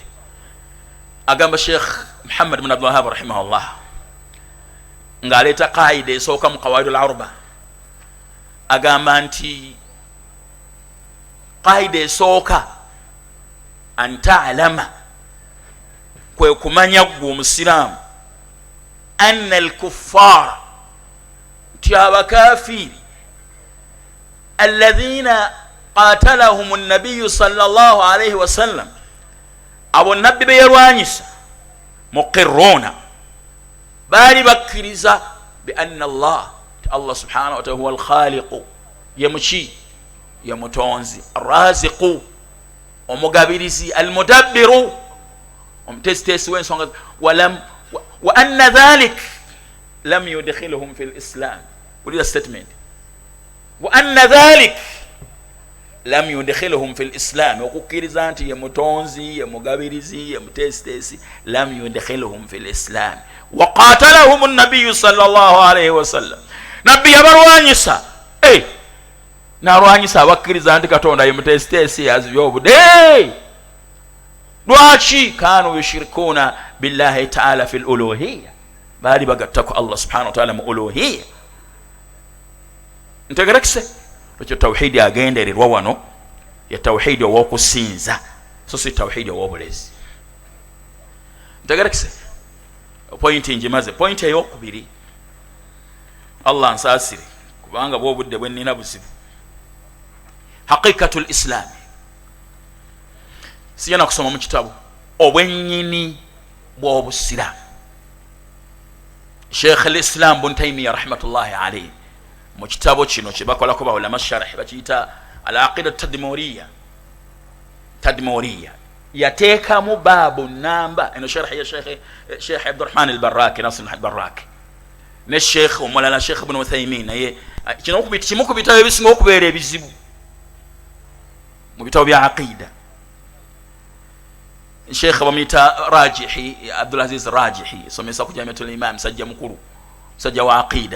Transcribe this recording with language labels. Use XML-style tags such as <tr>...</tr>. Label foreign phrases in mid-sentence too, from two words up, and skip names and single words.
<lg>Agamba Sheikh Muhammad bin Abdul Wahhab rahimahullah ng'aleeta qaida esooka mu</lg> <ar>القواعد الأربع,</ar> <lg>agamba nti qaida esooka</lg> <ar>أن تعلم,</ar> <lg>kwe kumanya gwe omusiraamu,</lg> <ar>أن الكفار,</ar> <lg>nti abakafiri</lg> <ar>الذين قاتلهم النبي صلى الله عليه وسلم,</ar> <lg>abo nabbi be yalwanyisa,</lg> <ar>مقرون,</ar> <lg>bali bakkiriza</lg> <ar>بأن الله سبحانه وتعالى هو الخالق,</ar> <lg>yemuki yemutonzi,</lg> <ar>الرازق omugabirizi, المدبر</ar> <lg>omutesitesi w'ensonga,</lg> <ar>وأن ذلك لم يدخلهم في الإسلام.</ar> <lg>Ulira statement,</lg> <ar>وأن ذلك لم يدخلهم في الإسلام,</ar> <lg>okukkiriza nti ye mutonzi ye mugabirizi ye mutesitesi,</lg> <ar>لم يدخلهم في الإسلام. وقاتلهم النبي صلى الله عليه وسلم,</ar> <lg>nabbi yabalwanyisa, n'alwanyisa abakkiriza nti Katonda ye mutesitesi yazibya obude. Lwaki?</lg> <ar>كانوا يشركون بالله تعالى في الألوهية,</ar> <lg>bali bagattako</lg> <ar>الله سبحانه وتعالى mu uluhiyya.</ar> <lg>Ntegerekese ekyo tawhidi agendererwa wano ya tawhidi ow'okusinza, so si tawhidi ow'obulezi. Ntegerekese pointi njimaze. Pointi ey'okubiri, Allah nsaasire kubanga bw'obudde bwe nnina buzibu.</lg> <ar>حقيقة الإسلام,</ar> <lg>sijana kusoma mu kitabu obwennyini bw'obusiraamu. Sheikh al-Islam Ibn Taymiyyah</lg> <ar>رحمة الله عليه</ar> <lg>mu kitabo kino kye bakolako bawulama sharh bakiyita al-aqida tadmuriya, yateekamu baabu namba eno sharh ya Sheikh Abdurrahman al-Barraki, Nasr al-Barraki ne Sheikh omulala Sheikh Ibn Uthaymin, naye kino kimu ku bitabo ebisinga okubeera ebizibu mu bitabo bya aqida. Sheikh bamuyita Rajihi, Abdul Aziz Rajihi, somesa ku Jamiatul Imam, musajja mukulu, musajja wa aqida.</lg>